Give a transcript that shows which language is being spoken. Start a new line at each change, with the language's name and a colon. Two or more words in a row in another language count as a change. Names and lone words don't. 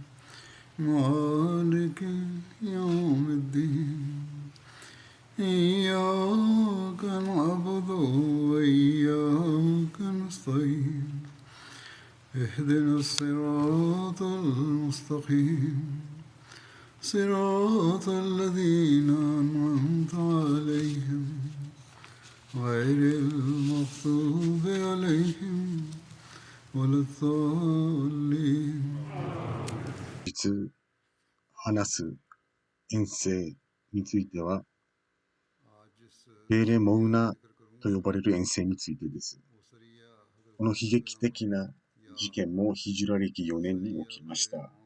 Arabic: مالك يوم الدين إياك نعبد وإياك نستعين اهدنا الصراط المستقيم صراط الذين أنعمت عليهم غير المغضوب عليهم ولا الضالين。
Japanese: 実話す遠征については、ベーレ・モウナと呼ばれる遠征についてです。この悲劇的な事件もヒジュラ歴4年に起きました。